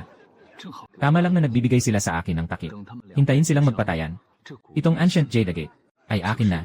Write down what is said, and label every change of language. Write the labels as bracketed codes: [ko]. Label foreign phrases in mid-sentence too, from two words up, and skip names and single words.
[zh] 正好 [tl] Tama lang na nagbibigay sila sa akin ng takip. [zh] 等他们两 [tl] Hintayin silang magpatayan. [zh] 这股 [tl] Itong Ancient Jade Gate ay akin na.